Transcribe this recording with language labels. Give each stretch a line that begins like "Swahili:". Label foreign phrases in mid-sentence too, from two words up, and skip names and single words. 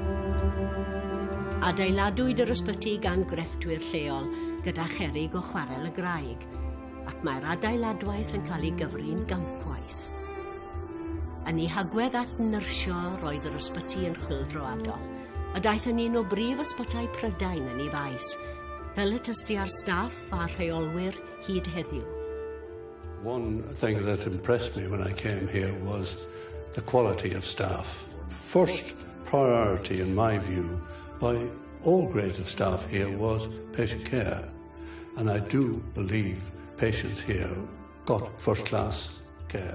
Welsh: Adeiladwyd yr ysbyty gan grefftwyr lleol gyda cherrig o chwarel y graig, ac mae'r adeiladwaith yn cael ei gyfri'n gampwaith. Yn ei hagwedd at nyrsio roedd yr ysbyty yn chwyldroadol, a daeth yn un o brif ysbytau Prydain yn ei faes, fel y tysti ar staff a rheolwyr hyd heddiw.
English: One thing that impressed me when I came here was the quality of staff. First priority, in my view, by all grades of staff here was patient care. And I do believe patients here got first-class care.